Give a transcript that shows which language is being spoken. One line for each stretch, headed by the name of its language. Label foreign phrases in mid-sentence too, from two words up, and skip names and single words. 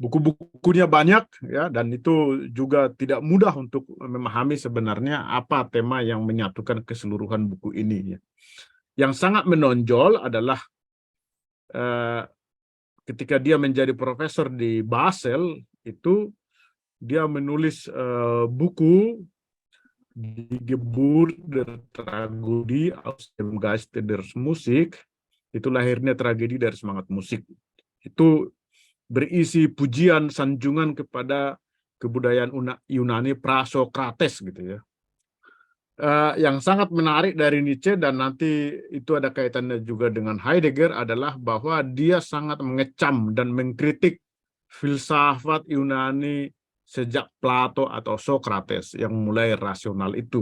Indonesian: Buku-bukunya banyak ya, dan itu juga tidak mudah untuk memahami sebenarnya apa tema yang menyatukan keseluruhan buku ini ya. Yang sangat menonjol adalah ketika dia menjadi profesor di Basel itu dia menulis buku Die Geburt der Tragödie aus dem Geiste der Musik, itu lahirnya tragedi dari semangat musik. Itu berisi pujian sanjungan kepada kebudayaan Yunani pra-Sokrates gitu ya. Yang sangat menarik dari Nietzsche, dan nanti itu ada kaitannya juga dengan Heidegger, adalah bahwa dia sangat mengecam dan mengkritik filsafat Yunani sejak Plato atau Sokrates yang mulai rasional itu.